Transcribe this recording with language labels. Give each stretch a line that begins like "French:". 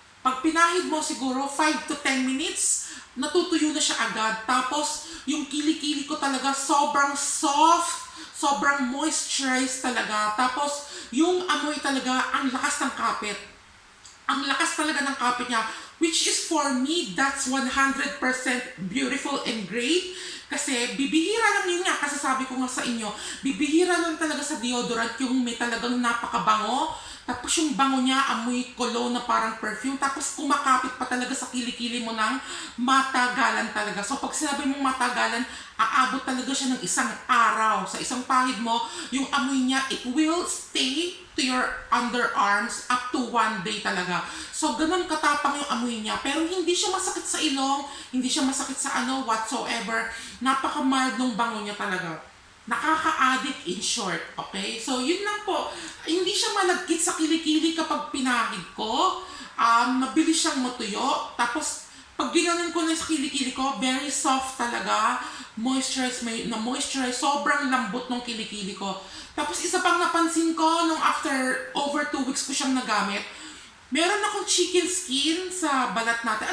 Filipino: Pag pinahid mo siguro 5 to 10 minutes, natutuyo na siya agad. Tapos, yung kilikili ko talaga sobrang soft, sobrang moisturized talaga. Tapos, yung amoy talaga, ang lakas ng kapit. Ang lakas talaga ng kapit niya.
English: Which is for me, that's 100% beautiful and great.
Filipino: Kasi bibihira lang yun nga. Kasi sabi ko nga sa inyo, bibihira lang talaga sa deodorant yung may talagang napakabango. Tapos yung bango niya, amoy cologne na parang perfume. Tapos kumakapit pa talaga sa kilikili mo ng matagalan talaga. So pag sinabi mong matagalan, aabot talaga siya ng isang araw. Sa isang pahid mo, yung amoy niya,
English: it will stay to your underarms up to 1 day
Filipino: talaga. So ganun katapang yung amoy niya. Pero hindi siya masakit sa ilong, hindi siya masakit sa whatsoever. Napaka-mild nung bango niya talaga. Nakaka-addict in short, okay? So, yun lang po. Hindi siya malagkit sa kilikili kapag pinahid ko. Mabilis siyang matuyo. Tapos, Pag ginanon ko na sa kilikili ko, very soft talaga. Moisturize, sobrang lambot ng kilikili ko. Tapos isa pang napansin ko, nung after over 2 weeks ko siyang nagamit, meron akong chicken skin sa balat natin.